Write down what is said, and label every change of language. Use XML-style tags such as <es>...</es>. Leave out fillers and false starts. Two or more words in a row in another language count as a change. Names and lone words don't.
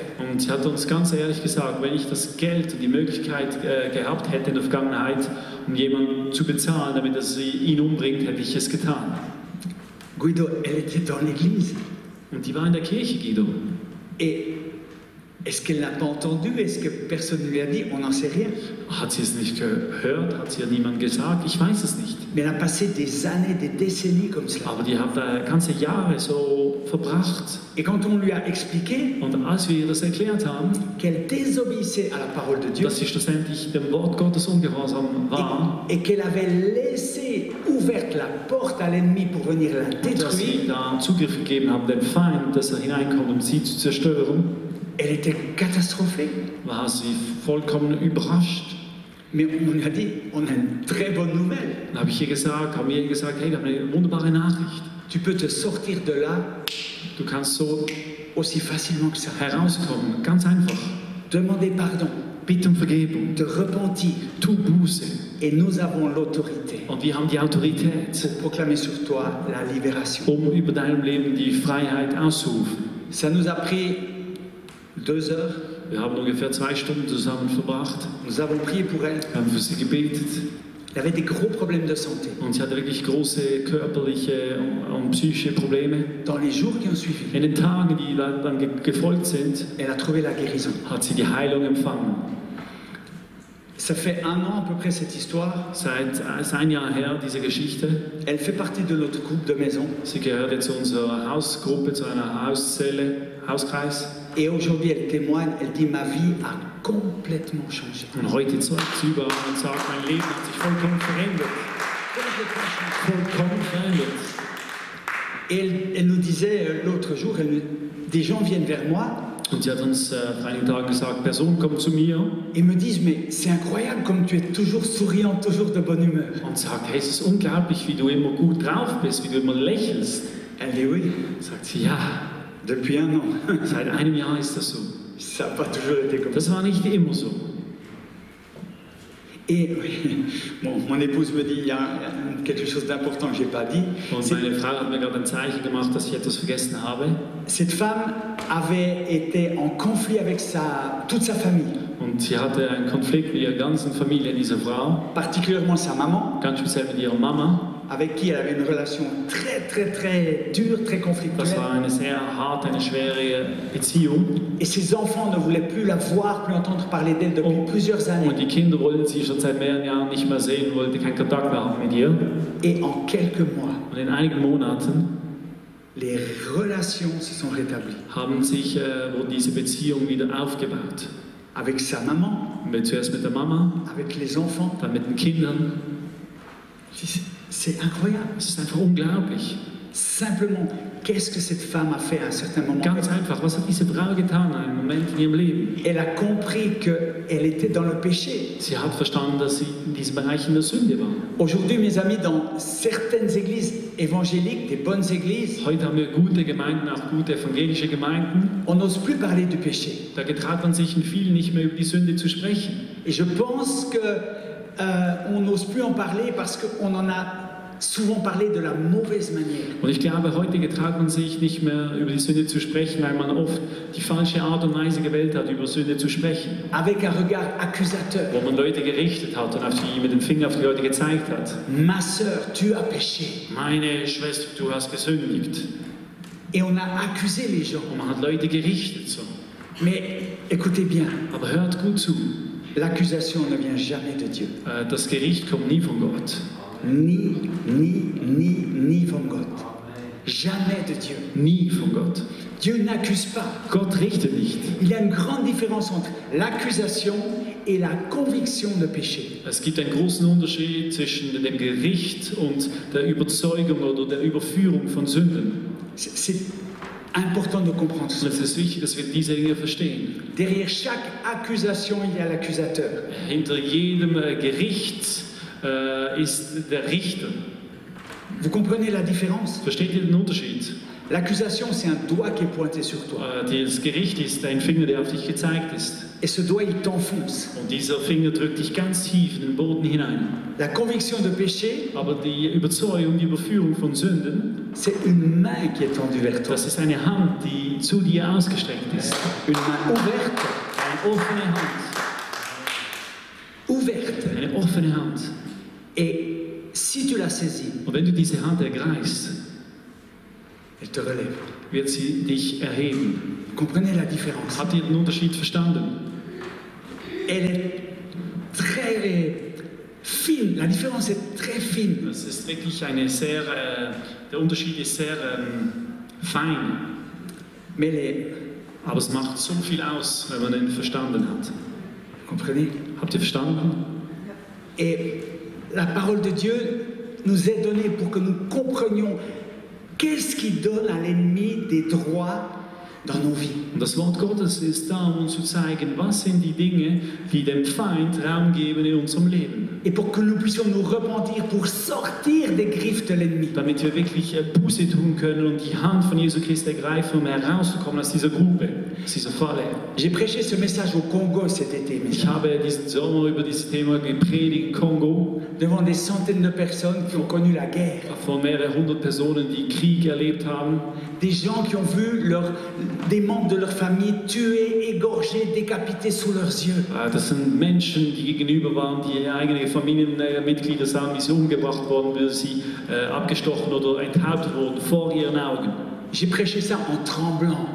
<de>Und sie hat uns ganz ehrlich gesagt, wenn ich das Geld und die Möglichkeit gehabt hätte in der Vergangenheit, um jemanden zu bezahlen, damit er ihn umbringt, hätte ich es getan.</de> <fr>Guido, elle était dans l'église.</fr> <de>Und die war in der Kirche, Guido.</de> <fr>Et est-ce qu'elle n'a pas entendu? Est-ce que personne ne lui a dit? On n'en sait rien.</fr> <de>Hat sie es nicht gehört? Hat sie ja niemand gesagt? Ich weiß es nicht.</de> <fr>Mais elle a passé des années, des décennies comme cela.</fr> <de>Aber die hat ganze Jahre so verbracht.</de> <fr>Et quand on lui a expliqué</fr> <de>Und als wir ihr das erklärt haben,</de> <fr>qu'elle désobéissait à la parole de Dieu</fr> <de>dass sie schlussendlich dem Wort Gottes ungehorsam war,</de> <fr>et qu'elle avait laissé ouverte la porte à l'ennemi pour venir la</fr> <de>dass sie</de> <fr>détruire,</fr> <de>da Zugriff gegeben haben, dem Feind, dass er hineinkommt, um sie zu zerstören,</de> <fr>elle était catastrophée.</fr> <de>war sie vollkommen überrascht.</de> <fr>Mais on lui a dit, on a une très bonne nouvelle.</fr> <de>Dann habe ich ihr gesagt, haben wir ihr gesagt, hey, wir haben eine wunderbare Nachricht.</de> <fr>Tu peux te sortir de là</fr> <de>Du kannst so</de> <fr>aussi facilement que ça.</fr> <de>herauskommen, ganz einfach.</de> <fr>Demander pardon,</fr> <de>Bitte um Vergebung,</de> <fr>te repentir.</fr> <de>tu Buße.</de> <fr>Et nous avons l'autorité</fr> <de>Und wir haben die Autorität,</de> <fr>pour proclamer sur toi la libération.</fr> <de>um über deinem Leben die Freiheit auszurufen.</de> <fr>Ça nous a pris 2 heures.</fr> <de>Wir haben ungefähr 2 Stunden zusammen verbracht,</de> <fr>Nous avons prié pour elle.</fr> <de>haben für sie gebetet.</de> <fr>Elle avait des gros problèmes de santé.</fr> <de>Und sie hatte wirklich große körperliche und psychische Probleme.</de> <fr>Dans les jours qui ont suivi,</fr> <de>In den Tagen, die dann gefolgt sind,</de> <fr>elle a trouvé la guérison.</fr> <de>hat sie die Heilung empfangen.</de> <fr>Ça fait 1 an à peu près cette histoire.</fr> <de>Ist ein Jahr her, diese Geschichte.</de> <fr>Elle fait partie de notre groupe de maison.</fr> <de>Sie gehört jetzt zu unserer Hausgruppe, zu einer Hauskreis.</de> <fr>Et aujourd'hui, elle témoigne, elle dit, ma vie a complètement changé.</fr> <de>Und heute zeigt sie über und sagt, mein Leben hat sich vollkommen verändert. Vollkommen verändert.</de> <fr>Et elle nous disait l'autre jour, des gens viennent vers moi</fr> <de>Und sie hat uns vor einigen Tagen gesagt, Personen kommen zu mir</de> <fr>et me disent, mais c'est incroyable comme tu es toujours souriant, toujours de bonne humeur.</fr> <de>und sagt, hey, es ist unglaublich, wie du immer gut drauf bist, wie du immer lächelst.</de> <fr>Elle dit oui,</fr> <de>Sagt sie, ja,</de> <fr>depuis 1 an.</fr> <de>seit einem Jahr ist das so.</de> <fr>Ça n'a pas toujours été comme ça.</fr> <de>Das war nicht immer so.</de> <fr>Et oui, mon épouse me dit, il y a quelque chose d'important que je n'ai pas dit.</fr> <de>Und meine Frau hat mir gerade ein Zeichen gemacht, dass ich etwas vergessen habe.</de> <fr>Cette femme avait été en conflit avec toute sa famille,</fr> <de>Und sie hatte einen Konflikt mit ihrer ganzen Familie, dieser Frau,</de> <fr>particulièrement sa maman,</fr> <de>ganz speziell mit ihrer Mama.</de> <fr>avec qui elle avait une relation très très très dure, très</fr> <de>Das</de> <fr>conflictuelle.</fr> <de>war eine sehr harte, eine schwere Beziehung.</de> <fr>Et ses enfants ne voulaient plus la voir, plus entendre parler d'elle depuis plusieurs</fr> <de>Und</de> <fr>années.</fr> <de>die Kinder wollten sie schon seit mehreren Jahren nicht mehr sehen, wollten keinen Kontakt mehr haben mit ihr.</de> <fr>Et en quelques mois,</fr> <de>Und in einigen Monaten</de> <fr>les relations se sont rétablies</fr> <de>wurden diese Beziehungen wieder aufgebaut.</de> <fr>avec sa maman,</fr> <de>Zuerst mit der Mama,</de> <fr>avec les enfants.</fr> <de>dann mit den Kindern.</de> <fr>C'est incroyable.</fr> <de>Es ist einfach unglaublich.</de> <fr>Simplement, qu'est-ce que cette femme a fait à un certain moment?</fr> <de>Ganz einfach, was hat diese Frau getan in einem Moment in ihrem Leben?</de> <fr>Elle a compris qu'elle était dans le péché.</fr> <de>Sie hat verstanden, dass sie in diesem Bereich in der Sünde war.</de> <fr>Aujourd'hui, mes amis, dans certaines églises évangéliques, des bonnes églises,</fr> <de>Heute haben wir gute Gemeinden, auch gute evangelische Gemeinden.</de> <fr>on n'ose plus parler du péché.</fr> <de>Da getraut man sich in vielen nicht mehr über die Sünde zu sprechen.</de> <fr>Et je pense que on n'ose plus en parler parce qu'on en a souvent parler de la mauvaise manière.</fr> <de>Und ich glaube, heute getraut man sich nicht mehr über die Sünde zu sprechen, weil man oft die falsche Art und Weise gewählt hat, über Sünde zu sprechen.</de> <fr>Avec un regard accusateur.</fr> <de>Wo man Leute gerichtet hat und mit dem Finger auf die Leute gezeigt hat.</de> <fr>Ma sœur, tu as péché.</fr> <de>Meine Schwester, du hast gesündigt.</de> <fr>Et on a accusé les gens.</fr> <de>Und man hat Leute gerichtet so.</de> <fr>Mais écoutez bien,</fr> <de>Aber hört gut zu.</de> <fr>l'accusation ne vient jamais de Dieu.</fr> <de>Das Gericht kommt nie von Gott. Ni von Gott.</de> <fr>Jamais de Dieu.</fr> <de>Nie von Gott.</de> <fr>Dieu n'accuse pas.</fr> <de>Gott richtet nicht.</de> <fr>Il y a une grande différence entre l'accusation et la conviction de péché.</fr> <de>Es gibt einen großen Unterschied zwischen dem Gericht und der Überzeugung oder der Überführung von Sünden.</de> <fr>C'est important de comprendre</fr> <de>Und</de> <fr>ça.</fr> <de>es ist wichtig, dass wir diese Dinge verstehen.</de> <fr>Derrière chaque accusation, il y a l'accusateur.</fr> <de>Hinter jedem Gericht ist der Richter.</de> <fr>Vous comprenez la différence?</fr> <de>Versteht ihr den Unterschied?</de> <fr>L'accusation, c'est un doigt qui est pointé sur toi.</fr> <de>Das Gericht ist ein Finger, der auf dich gezeigt ist.</de> <fr>Et ce doigt, il t'enfonce.</fr> <de>Und dieser Finger drückt dich ganz tief in den Boden hinein.</de> <fr>La conviction de péché,</fr> <de>Aber die Überzeugung, die Überführung von Sünden,</de> <fr>c'est une main qui est tendue vers toi.</fr> <de>das ist eine Hand, die zu dir ausgestreckt ist.</de> <fr>Une main ouverte.</fr> <de>Eine offene Hand.</de> <fr>Ouverte.</fr> <de>Eine offene Hand.</de> <fr>Et si tu la saisis,</fr> <de>Und wenn du diese Hand ergreifst,</de> <fr>elle te relève.</fr> <de>wird sie dich erheben.</de> <fr>Comprenez la différence.</fr> <de>Habt ihr den Unterschied verstanden?</de> <fr>Elle est très fine. La différence est très fine.</fr> <de>Das ist wirklich eine sehr, der Unterschied ist sehr fein.</de> <fr>Mais elle</fr> <de>Aber es macht so viel aus, wenn man ihn verstanden hat.</de> <fr>comprenez?</fr> <de>Habt ihr verstanden?</de> <fr>Et la parole de Dieu nous est donnée pour que nous comprenions qu'est-ce qui donne à l'ennemi des droits dans nos vies.</fr> <de>Und das Wort Gottes ist da, um uns zu zeigen, was sind die Dinge, die dem Feind Raum geben in unserem Leben.</de> <fr>Et pour que nous puissions nous repentir pour sortir des griffes de l'ennemi.</fr> <de>Damit wir wirklich Buße tun können und die Hand von Jesu Christi ergreifen, um herauszukommen aus dieser Grube, aus dieser Falle.</de> <fr>J'ai prêché ce message au Congo cet été,</fr> <de>Ich habe diesen Sommer über dieses Thema gepredigt im Kongo,</de> <fr>devant des centaines de personnes qui ont connu la guerre.</fr> <de>von mehreren hundert Personen, die Krieg erlebt haben.</de> <fr>Des gens qui ont vu des membres de leur famille tués, égorgés, décapités sous leurs yeux.</fr> <de>Das sind Menschen, die gegenüber waren, die eigene Familienmitglieder sahen, wie sie umgebracht wurden, wie sie abgestochen oder enthauptet wurden vor ihren Augen.</de> <fr>J'ai prêché ça en tremblant,</fr>